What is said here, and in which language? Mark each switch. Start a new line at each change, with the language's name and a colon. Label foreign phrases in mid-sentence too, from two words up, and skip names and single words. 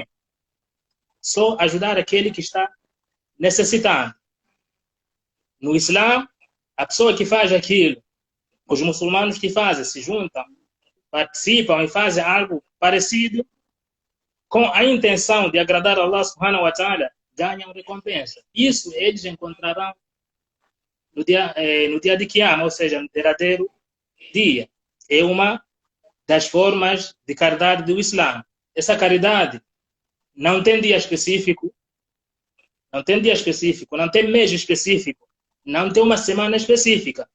Portuguese: Só ajudar aquele que está necessitado. No Islã, a pessoa que faz aquilo, os muçulmanos que fazem, se juntam, participam e fazem algo parecido, com a intenção de agradar a
Arabic: الله سبحانه وتعالى,
Portuguese: ganham recompensa. Isso eles encontrarão no dia de Qiyamah, ou seja, no derradeiro dia. É uma das formas de caridade do Islã. Essa caridade não tem dia específico, não tem dia específico, não tem mês específico, não tem uma semana específica.